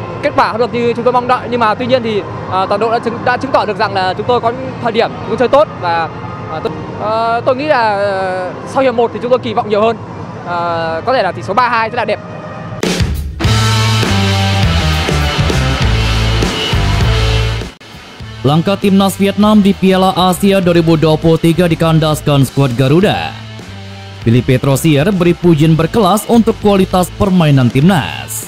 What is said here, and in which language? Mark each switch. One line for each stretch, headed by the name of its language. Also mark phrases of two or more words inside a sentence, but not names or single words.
Vietnamese: kết quả không được như chúng tôi mong đợi, nhưng mà tuy nhiên thì toàn đội đã chứng tỏ được rằng là chúng tôi có thời điểm cũng chơi tốt, và tôi nghĩ là sau hiệp 1 thì chúng tôi kỳ vọng nhiều hơn, có thể là tỷ số 3-2 rất là đẹp.
Indonesian: Langkah timnas Vietnam di Piala Asia 2023 dikandaskan skuad Garuda. Filipe Trosier beri pujian berkelas untuk kualitas permainan timnas.